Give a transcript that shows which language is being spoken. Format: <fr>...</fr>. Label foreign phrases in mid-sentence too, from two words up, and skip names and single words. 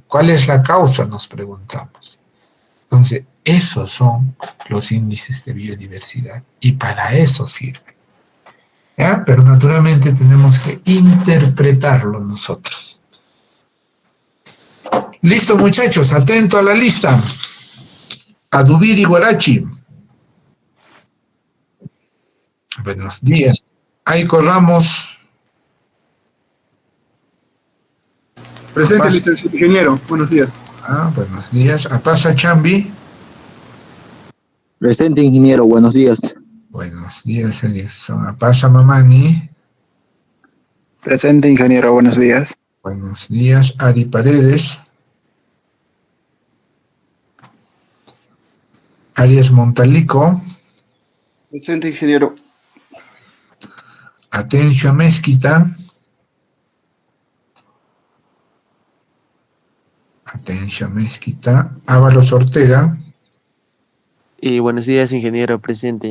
<es>¿Cuál es la causa? Nos preguntamos. Entonces, esos son los índices de biodiversidad y para eso sirve. ¿Ya? Pero naturalmente tenemos que interpretarlo nosotros. Listo, muchachos, atento a la lista. Adubiri Guarachi. Buenos días. Aico Ramos. Presente, licenciado ingeniero. Buenos días. Buenos días. Apasa Chambi. Presente, ingeniero. Buenos días. Buenos días, Edison. Apasa Mamani. Presente, ingeniero. Buenos días. Buenos días, Ari Paredes. Arias Montalico. Presente, ingeniero. Atencio Mezquita. Atencio Mezquita. Ábalos Ortega. Y buenos días, ingeniero presente.</es>